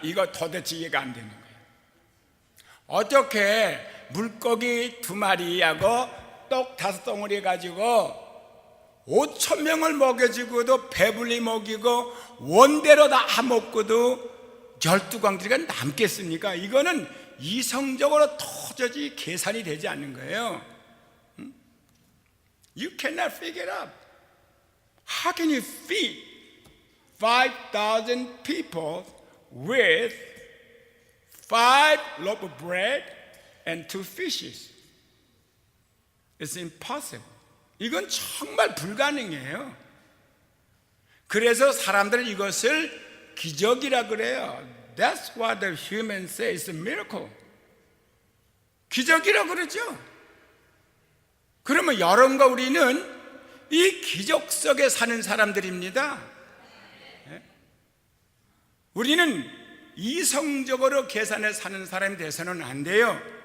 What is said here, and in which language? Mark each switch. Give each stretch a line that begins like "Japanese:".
Korean: 이거 도대체 이해가 안 되는 거예요. 어떻게 물고기 2마리하고 떡 5덩어리 가지고 5,000명을 먹여주고도 배불리 먹이고 원대로 다 먹고도 12광주리가 남겠습니까? 이거는 이성적으로 도저히 계산이 되지 않는 거예요.
English: You cannot figure it out. How can you feed 5,000 people with 5 loaves of bread and 2 fishes? It's impossible.
Korean: 이건 정말 불가능해요. 그래서 사람들은 이것을 기적이라 그래요.
English: That's what the humans say is a miracle.
Korean: 기적이라 그러죠. 그러면 여러분과 우리는 이 기적 속에 사는 사람들입니다. 우리는 이성적으로 계산해 사는 사람이 돼서는 안 돼요.